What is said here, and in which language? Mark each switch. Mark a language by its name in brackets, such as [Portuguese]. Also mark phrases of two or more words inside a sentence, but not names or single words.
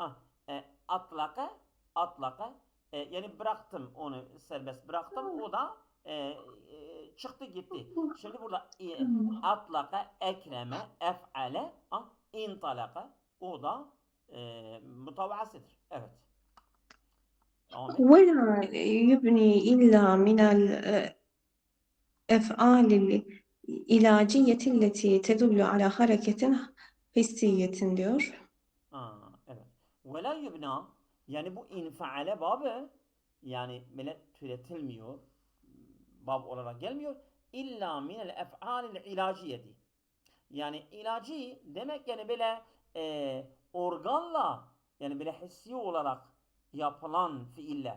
[Turkish] Atlaka yani bıraktım onu serbest bıraktım o da çıktı gitti. Şimdi burada [Arabic] أطلق أكرم أفعل انطلق [Turkish] o da mutavasıdır. Evet. [Arabic] ولا يبني إلا من الأفعال العلاجية التي تدل على حركة حسية diyor. [Turkish] Evet. [Arabic] ولا يبنى [Turkish] yani bu infaale babı yani böyle türetilmiyor. Bab olarak gelmiyor. [Arabic] إلا من الأفعال العلاجية. [Turkish] Yani ilacı demek yani böyle organla yani böyle hissi olarak yapılan fiiller.